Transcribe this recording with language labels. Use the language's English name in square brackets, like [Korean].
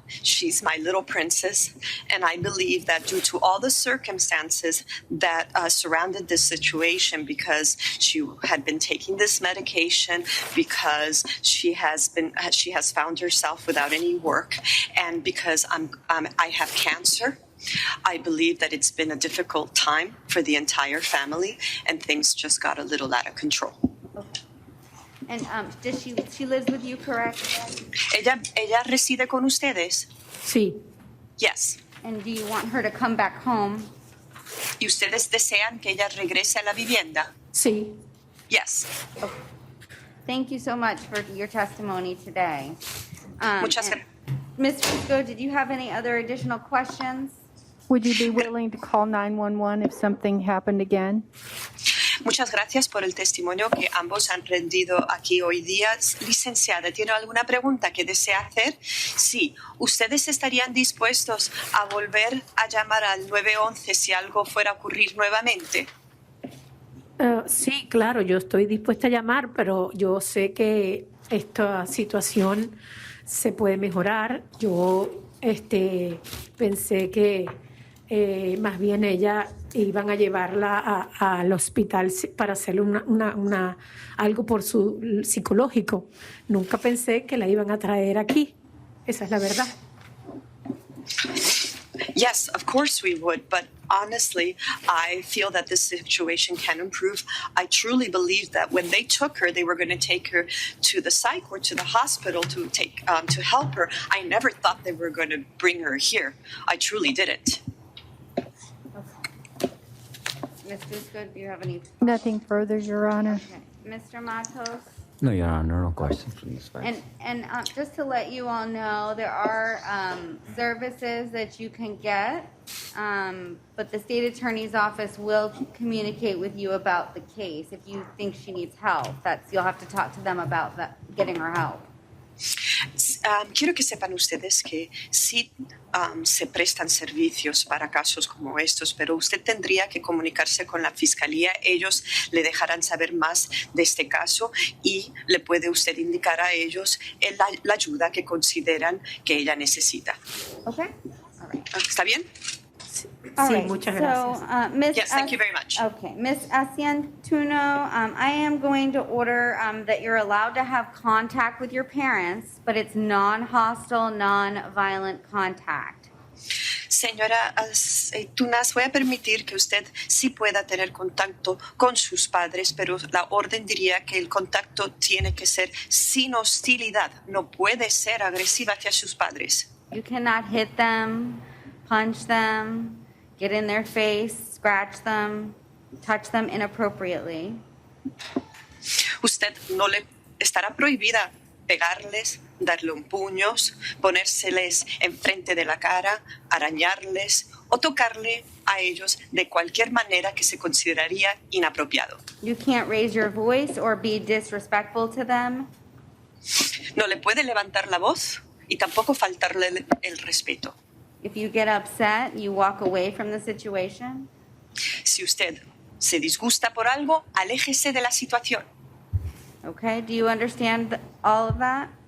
[English] She's my little princess. And I believe that due to all the circumstances that surrounded this situation, because she had been taking this medication, because she has found herself without any work, and because I have cancer, I believe that it's been a difficult time for the entire family, and things just got a little out of control. And she lives with you, correct? [Spanish] Ella reside con ustedes? Sí. [English] Yes. And do you want her to come back home? [Spanish] ¿Y ustedes desean que ella regrese a la vivienda? Sí. [English] Yes. Okay. Thank you so much for your testimony today. [Spanish] Muchas gracias. [English] Ms. Fusco, did you have any other additional questions? Would you be willing to call 911 if something happened again? [Spanish] Muchas gracias por el testimonio que ambos han rendido aquí hoy día. Licenciada, ¿tiene alguna pregunta que desea hacer? Sí. ¿Ustedes estarían dispuestos a volver a llamar al 911 si algo fuera a ocurrir nuevamente? Sí, claro, yo estoy dispuesta a llamar, pero yo sé que esta situación se puede mejorar. Yo pensé que más bien ella iban a llevarla al hospital para hacerle algo por su psicológico. Nunca pensé que la iban a traer aquí. Esa es la verdad. [English] Yes, of course we would, but honestly, I feel that this situation can improve. I truly believe that when they took her, they were going to take her to the psych or to the hospital to help her. I never thought they were going to bring her here. I truly didn't. Ms. Fusco, do you have any? Nothing further, Your Honor. Okay. Mr. Matos? No, Your Honor, no questions, please. And just to let you all know, there are services that you can get, but the state attorney's office will communicate with you about the case. If you think she needs help, you'll have to talk to them about getting her help. [Spanish] Quiero que sepan ustedes que sí se prestan servicios para casos como estos, pero usted tendría que comunicarse con la fiscalía. Ellos le dejarán saber más de este caso y le puede usted indicar a ellos la ayuda que consideran que ella necesita. [English] Okay? All right. [Spanish] ¿Está bien? Sí. [English] All [Spanish] Sí, [English] right, [Spanish] muchas [English] so, [Spanish] gracias. [English] Ms. Yes, thank you very much. Okay, Ms. Asiantuno, I am going to order that you're allowed to have contact with your parents, but it's non-hostile, non-violent contact. [Spanish] Señora Tunas, voy a permitir que usted sí pueda tener contacto con sus padres, pero la orden diría que el contacto tiene que ser sin hostilidad. No puede ser agresiva hacia sus padres. [English] You cannot hit them, punch them, get in their face, scratch them, touch them inappropriately. [Spanish] Usted no le estará prohibida pegarles, darle un puño, ponérseles enfrente de la cara, arañarles o tocarle a ellos de cualquier manera que se consideraría inapropiado. [English] You can't raise your voice or be disrespectful to them. [Spanish] No le puede levantar la voz y tampoco faltarle el respeto. [English] If you get upset, you walk away from the situation. [Spanish] Si usted se disgusta por algo, aléjese de la situación. [English] Okay, do you understand all of that?